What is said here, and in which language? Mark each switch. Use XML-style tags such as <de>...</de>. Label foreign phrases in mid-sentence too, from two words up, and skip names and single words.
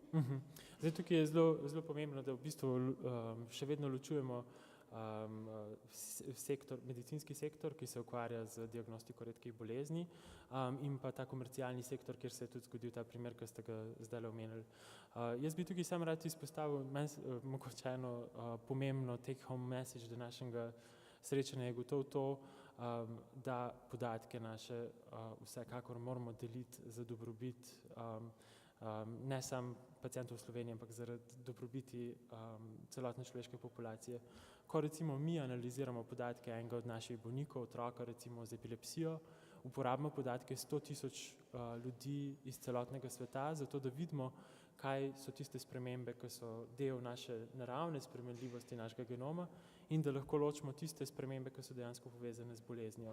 <sl>Zdaj, tukaj je zelo pomembno, da v bistvu še vedno ločujemo medicinski sektor, ki se ukvarja z diagnostiko redkih bolezni, in pa ta komercialni sektor, kjer se je tudi zgodil ta primer, ki ste ga zdaj omenili. Jaz bi tukaj sam rad izpostavil mogoče eno pomembno</sl> <en>take home message</en> <sl>današnjega srečanja je gotovo to, da podatke naše vsekakor moramo deliti za dobrobit ne samo pacientov v Sloveniji, ampak zaradi dobrobiti celotne človeške populacije. Ko recimo mi analiziramo podatke enega od naših bolnikov, otroka recimo z epilepsijo, uporabimo podatke 100,000 ljudi iz celotnega sveta, zato da vidimo, kaj so tiste spremembe, ki so del naše naravne spremenljivosti našega genoma, in da lahko ločimo tiste spremembe, ki so dejansko povezane z boleznijo.</sl>